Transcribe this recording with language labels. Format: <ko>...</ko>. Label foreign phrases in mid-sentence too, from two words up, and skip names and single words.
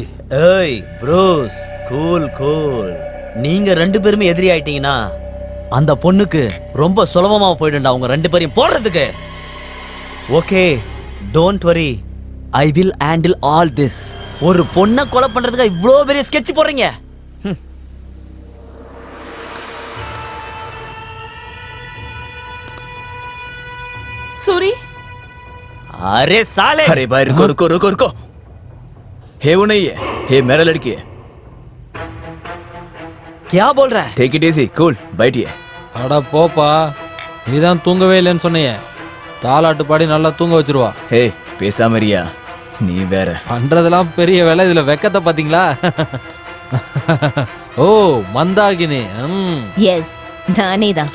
<en>Hey bros, cool cool.</en> <ta>நீங்க ரெண்டு பேருமே எதிரி ஆயிட்டீங்கன்னா அந்த பொண்ணுக்கு ரொம்ப சுலபமா போயிடும்டா உங்க ரெண்டு பேரையும் போடுறதுக்கு.</ta> <en>Okay, don't worry, I will handle all this.</en> <ta>ஒரு பொண்ணை கொலை பண்றதுக்கு இவ்வளோ பெரிய ஸ்கெட்ச் போடுறீங்க.</ta> <hi>सूरी अरे साले, अरे भाई रुको रुको रुको रुको। है वो नहीं है, है मेरा लड़की है। क्या बोल रहा है?</hi> <en>Take it easy, cool, बैठिए।</en> <ta>அட போப்பா, நீதான் தூங்கவே இல்லைன்னு சொன்னீங்க. தாலாட்டு பாடி நல்லா தூங்க வச்சிருவா. ஹே பேசாம இருயா, நீ வேற. பண்றதெல்லாம் பெரிய வேலை, இதுல வெக்கத்தை பாத்தீங்களா? ஓ மந்தாகினி. எஸ், நானே தான்.</ta>